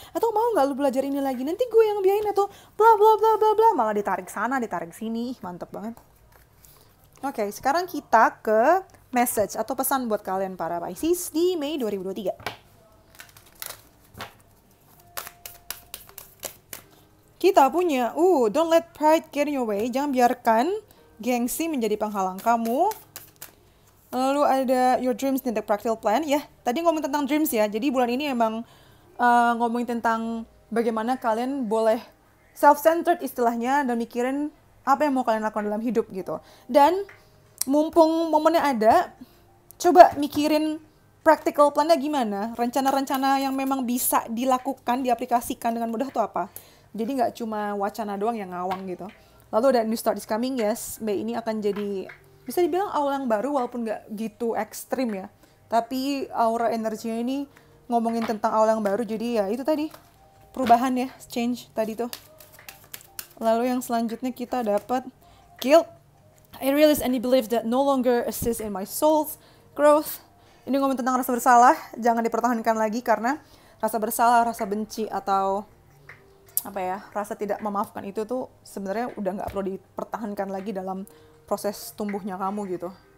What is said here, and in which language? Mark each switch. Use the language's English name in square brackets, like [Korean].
[Indonesian] Atau mau gak lu belajar ini lagi? Nanti gue yang biayain atau bla bla bla bla bla. Malah ditarik sana, ditarik sini. Mantep banget. Oke, sekarang kita ke message atau pesan buat kalian para Pisces di Mei 2023. [English] Kita punya, don't let pride get in your way. [Indonesian] Jangan biarkan gengsi menjadi penghalang kamu. Lalu ada [English] your dreams need a practical plan. [Indonesian] Ya, tadi ngomong tentang dreams ya. Jadi bulan ini emang ngomongin tentang bagaimana kalian boleh self-centered istilahnya dan mikirin apa yang mau kalian lakukan dalam hidup gitu. Dan mumpung momennya ada, coba mikirin practical plan-nya gimana. Rencana-rencana yang memang bisa dilakukan, diaplikasikan dengan mudah tuh apa. Jadi nggak cuma wacana doang yang ngawang gitu. [English] Lalu ada new start is coming, yes. [Indonesian] Mei ini akan jadi bisa dibilang awal yang baru walaupun nggak gitu ekstrim ya. Tapi aura energinya ini ngomongin tentang awal yang baru, jadi ya itu tadi. Perubahan ya, change tadi tuh. Lalu yang selanjutnya kita dapat guilt. [English] I realize and believe that no longer assist in my soul's growth. [Indonesian] Ini ngomongin tentang rasa bersalah, jangan dipertahankan lagi karena rasa bersalah, rasa benci atau rasa tidak memaafkan itu tuh sebenarnya udah nggak perlu dipertahankan lagi dalam proses tumbuhnya kamu gitu.